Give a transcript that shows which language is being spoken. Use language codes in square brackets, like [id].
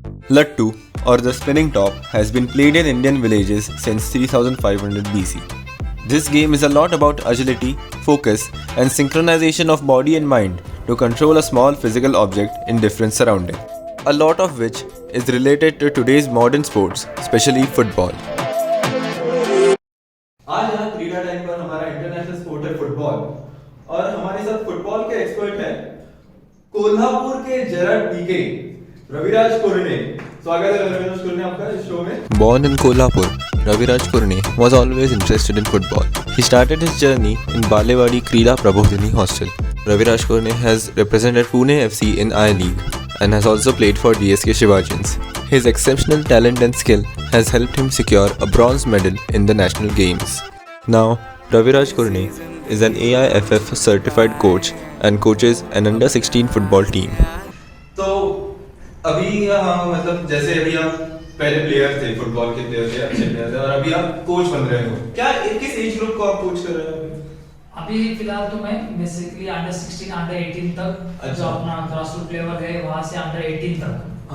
[en] Lattu, or the spinning top, has been played in Indian villages since 3500 BC. This game is a lot about agility, focus, and synchronization of body and mind to control a small physical object in different surroundings, a lot of which is related to today's modern sports, especially football. [hi] आज यहाँ क्रीडा time पर हमारा international sport है football, और हमारे साथ football के एक्सपर्ट हैं कोल्हापुर के जेरार्ड पीके रविराज कुरणे। स्वागत है रविराज कुरणे आपका इस शो में। [en] Born in Kolhapur, Raviraj Kurne was always interested in football. He started his journey in Balewadi Krida Prabodhini Hostel. Raviraj Kurne has represented Pune FC in I-League and has also played for DSK Shivajins. His exceptional talent and skill has helped him secure a bronze medal in the national games. Now, Raviraj Kurne is an AIFF certified coach and coaches an under-16 football team. [hi] तो अभी हाँ मतलब जैसे अभी आप पहले player थे, football के प्लेयर थे, अच्छे प्लेयर थे, और अभी आप कोच बन रहे हो। क्या किस एज ग्रुप को आप कोच कर रहे हो अभी फिलहाल तो मैं बेसिकली अंडर 16 अंडर 18 तक जो अपना ग्रासरूट लेवल है वहां से अंडर 18 तक।